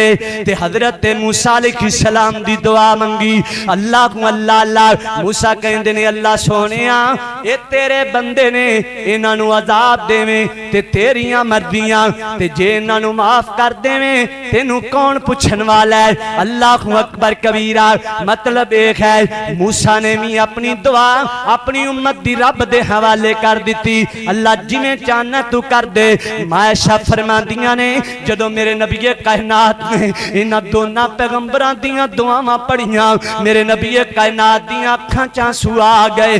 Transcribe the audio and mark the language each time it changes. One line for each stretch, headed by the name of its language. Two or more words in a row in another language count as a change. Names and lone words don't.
Punjabi: تے حضرت موسیٰ علیہ السلام دی دعا منگی اللہ اللہ اللہ. موسیٰ کہندے نے اللہ سوہنیا یہ تیرے بندے نے، انہاں نوں عذاب دیویں تے تیریاں مرضیاں، تے جے انہاں نوں معاف کر دیویں تینوں کون پچھن والا ہے.
Arabic: الله أكبر كبيرا.
Punjabi: مطلب ایک ہے موسیٰ نے بھی اپنی دعا اپنی امت دی رب دے حوالے کر دی. اللہ جویں چاہنا تو کر دے۔ مائشہ فرماندیاں نے جدوں میرے نبی کائنات نے انہاں دونوں پیغمبراں دیاں دعاواں پڑھیاں، میرے نبی کائنات دیاں اکھاں چ آنسو آ گئے.